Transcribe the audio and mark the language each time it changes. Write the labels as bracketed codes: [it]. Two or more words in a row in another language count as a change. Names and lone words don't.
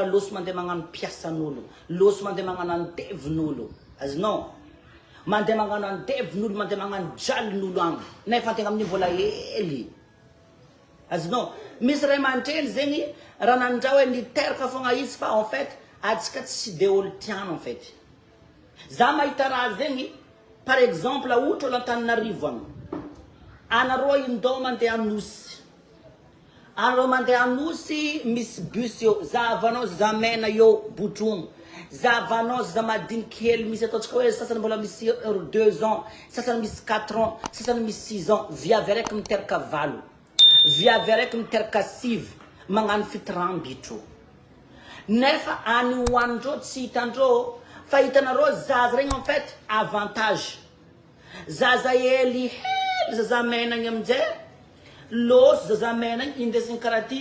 [mg] loso mandeha magnano piasan'olo loso mandeha magnano andevin'olo azonao mandeha magnano andevin'olo mandeha magnano jalin'olo agny nefa antegna amin'ny mbola hely azonao misy ray aman-dreny zegny raha nandraha hoe niteraka fogna izy fa [fr] en fait [mg] atsika tsy de olo tiano [fr] en fait [mg] za mahita raha zegny [fr] par exemple [mg] ohatra olo Antananarivo agny anareo indao mandeha anosy anareo mandeha anosy misy bus eo zavanao zamena eo botromo zavanao za madiniky hely misy ataotsika hoe sasany mbola misy 2 ans sasany misy 4 ans sasany misy 6 ans viavy araiky miteraka valo viavy araiky miteraka 6 magnano fitirambitro nefa any hoandreo tsy hitandreo fa hitanareo zaza regny [fr] en fait avantage [mg] zaza hely zaza menagny aminjay losy zaza menagny indesigny karaha ty